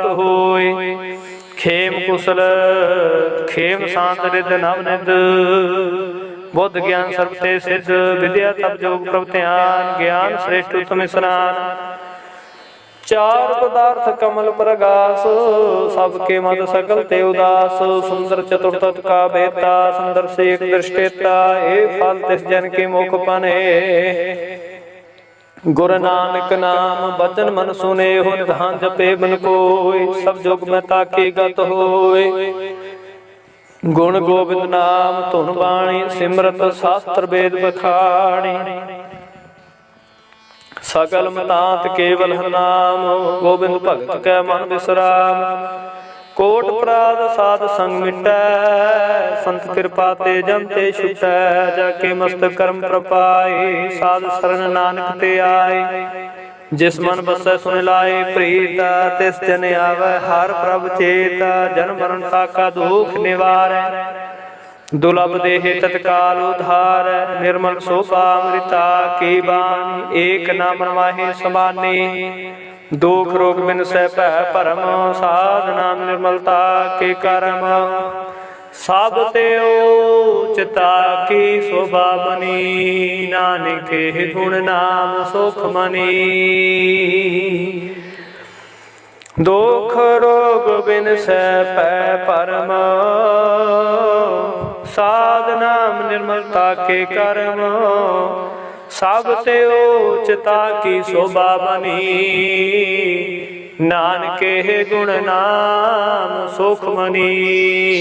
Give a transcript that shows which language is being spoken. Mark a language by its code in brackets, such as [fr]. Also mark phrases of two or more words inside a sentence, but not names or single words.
[pa] ਹੋਇ, ਖੇਮ ਕੁਸਲ ਖੇਮ ਸਾਂਤਿ ਰਿਧਿ ਨਵਨਿਧਿ, ਬੁਧਿ ਗਿਆਨੁ ਸਰਬ ਤੇ ਸਿਧਿ, ਬਿਦਿਆ ਤਪੁ ਜੋਗੁ ਪ੍ਰਭ ਧਿਆਨੁ, ਗਿਆਨੁ ਸ੍ਰੇਸਟ ਊਤਮ ਇਸਨਾਨੁ, ਚਾਰਿ ਪਦਾਰਥ ਕਮਲ ਪ੍ਰਗਾਸ, ਸਭਕੈ ਮਧਿ ਸਗਲ ਤੇ ਉਦਾਸ, ਸੁੰਦਰ ਚਤੁਰਥ ਕਾ ਬੇਤਾ, ਸੁੰਦਰ ਸੇ ਏਕ ਦ੍ਰਿਸਟੇਤਾ, ਏ ਫਲ ਤਿਸ ਜਨ ਕੇ ਮੁਖ ਪਨੇ, ਗੁਰੂ ਨਾਨਕ ਨਾਮ ਬਚਨ ਮਨ ਸੁਨੇ, ਹੋ ਨਿਧਾਨ ਜਪੇ ਬਨ ਕੋਇ, ਸਭ ਜੋਗ ਮੇਂ ਤਾਕੇ ਗਤਿ ਹੋਇ, ਗੁਣ ਗੋਬਿੰਦ ਨਾਮ ਧੁਨਿ ਬਾਣੀ, ਸਿਮਰਤਿ ਸਾਸਤ੍ਰ ਬੇਦ ਬਖਾਣੀ, ਸਗਲ ਮਤਾਂਤ ਕੇਵਲ ਨਾਮ, ਗੋਬਿੰਦ ਭਗਤ ਕੈ ਮਨਿ ਬਿਸ੍ਰਾਮ, ਕੋਟਿ ਅਪਰਾਧ ਸਾਧ ਸੰਗਿ ਮਿਟੈ, ਸੰਤ ਕ੍ਰਿਪਾ ਤੇ ਜਨ ਤੇ ਛੁਟੈ, ਜਾਕੇ ਮਸਤਕ ਕਰਮ ਪ੍ਰਪਾਏ, ਸਾਧ ਸਰਣਿ ਨਾਨਕ ਤੇ ਆਏ, ਜਿਸ ਮਨਿ ਬਸੈ ਸੁਨਿ ਲਾਏ ਪ੍ਰੀਤਿ, ਤਿਸੁ ਜਨ ਆਵੈ ਹਰਿ ਪ੍ਰਭ ਚੇਤ, ਜਨਮ ਮਰਣ ਕਾ ਦੁਖੁ ਨਿਵਾਰੈ, ਦੁਰਲਭ ਦੇਹੇ ਤਤਕਾਲ ਉਧਾਰਿ, ਨਿਰਮਲ ਸੋਭਾ ਅੰਮ੍ਰਿਤਾ ਕੀ ਬਾਨੀ, ਏਕ ਨਾਮ ਮਾਹੇ ਸਮਾਨੀ, ਦੁਖ ਰੋਗ ਬਿਨ ਸਹ ਭੈ ਪਰਮ, ਸਾਧ ਨਾਮ ਨਿਰਮਲਤਾ ਕੇ ਕਰਮ, ਸਭ ਤੇ ਊਚਤਾ ਕੀ ਸੋਭਾ ਬਨੀ, ਨਾਨਕ ਕੇ ਗੁਣ ਨਾਮ ਸੁਖ ਮਨੀ, ਦੁਖ ਰੋਗ ਬਿਨਸੈ ਪੈ ਪਰਮ, ਸਾਧ ਨਾਮ ਨਿਰਮਲਤਾ ਕੇ ਕਰਮ, ਸਭ ਤੇ ਉਚਤਾ ਕੀ ਸੋਭਾ ਬਨੀ, ਨਾਨਕੇ ਗੁਣ ਨਾਮ ਸੁਖ ਮਨੀ।